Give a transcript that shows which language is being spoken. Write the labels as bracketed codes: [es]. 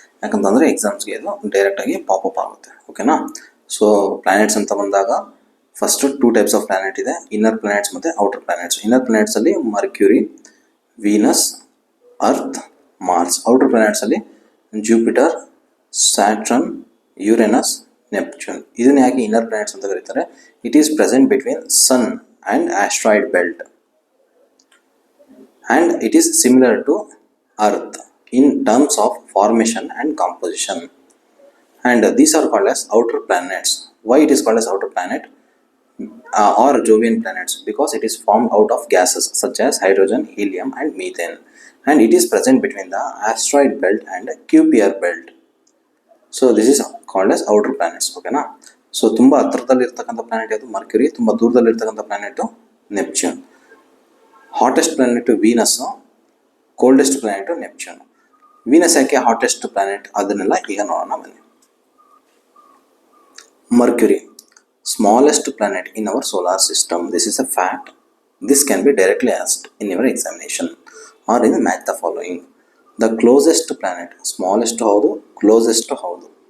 [kn] ಯಾಕಂತಂದರೆ ಎಕ್ಸಾಮ್ಸ್ಗೆ ಇದು ಡೈರೆಕ್ಟಾಗಿ ಪಾಪಪ್ ಆಗುತ್ತೆ. ಓಕೆನಾ. ಸೊ ಪ್ಲಾನೆಟ್ಸ್ ಅಂತ ಬಂದಾಗ ಫಸ್ಟು 2 ಟೈಪ್ಸ್ ಆಫ್ ಪ್ಲಾನೆಟ್ ಇದೆ, ಇನ್ನರ್ ಪ್ಲಾನೆಟ್ಸ್ ಮತ್ತು outer planets. Inner ಪ್ಲಾನೆಟ್ಸಲ್ಲಿ mercury, Venus, earth, Mars. Outer ಪ್ಲಾನೆಟ್ಸಲ್ಲಿ Jupiter, ಸ್ಯಾಟ್ರನ್, Uranus, Neptune. ಇದನ್ನ ಯಾಕೆ ಇನ್ನರ್ ಪ್ಲಾನೆಟ್ಸ್ ಅಂತ ಕರೀತಾರೆ? [en] It is present between sun and asteroid belt and it is similar to earth in terms of formation and composition, and these are called as outer planets. Why it is called as outer planet or Jovian planets? Because it is formed out of gases such as hydrogen, helium and methane, and it is present between the asteroid belt and KEA belt. So this is called as outer planets. Okay na. [kn] So ತುಂಬಾ ಹತ್ತಿರದಲ್ಲಿ ಇರತಕ್ಕಂಥ planet ಯಾವುದು? Mercury. ತುಂಬಾ ದೂರದಲ್ಲಿ ಇರತಕ್ಕಂಥ planet Neptune. [en] Hottest planet Venus, coldest planet Neptune. [kn] Venus ಯಾಕೆ hottest planet ಅದನ್ನೆಲ್ಲ ಈಗ ನೋಡೋಣ ಬನ್ನಿ. [en] Mercury, smallest planet in our solar system. This is a fact. This can be directly asked in your examination or in match the following. The closest planet, smallest ಹೌದು, closest ಹೌದು.